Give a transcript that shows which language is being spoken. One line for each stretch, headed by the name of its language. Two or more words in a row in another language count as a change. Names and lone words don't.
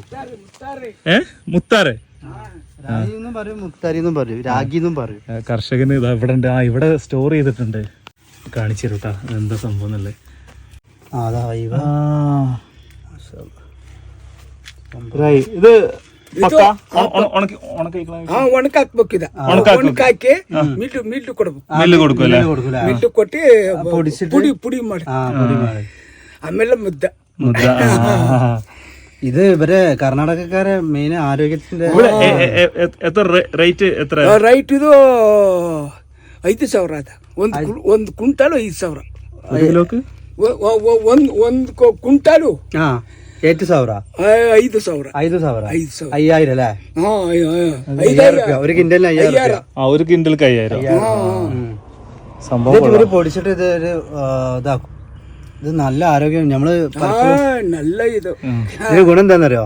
Malayalam: മുത്താറ് രായി എന്നും പറയും, മുക്താരി എന്നും പറയും, രാഗി എന്നും പറയും. കർഷകന് ഇതാ ഇവിടെ ഉണ്ട്. ഇവിടെ സ്റ്റോർ ചെയ്തിട്ടുണ്ട്. കാണിച്ചു തരൂട്ടാ എന്താ സംഭവം എന്നല്ലേ. ഇത്
Kannada: ಒಣಕಾಕಿ ಮಿಲ್ಲು ಕೊಡ್ಬೇಕು, ಮಿಲ್ಲು ಕೊಟ್ಟಿ ಪುಡಿ ಪುಡಿ ಮಾಡಿ ಆಮೇಲೆ ಮುದ್ದ.
Malayalam: ഇത് ഇവരെ കർണാടകക്കാരെ മെയിൻ ആരോഗ്യത്തിന്റെ റേറ്റ് എത്ര?
Kannada: ರೈಟ್ ಇದು 5,000 ಅದ. ಒಂದು ಕ್ವಿಂಟಾಲು 5,000. ಒಂದು ಕ್ವಿಂಟಾಲು 8,000, 5,000,
Malayalam: 5,000, 5,000 അല്ലേ? 5,000 ഒരു കിൻഡലിന് 5,000. ഒരു കിൻഡൽക്ക് 5,000 സംഭവം. ഇവര് പൊടിച്ചിട്ട് ഇത് ഒരു ഇതാക്കും. ഇത് നല്ല ആരോഗ്യം. നമ്മള് നല്ല ഇത് ഗുണം എന്താണെന്നറിയോ?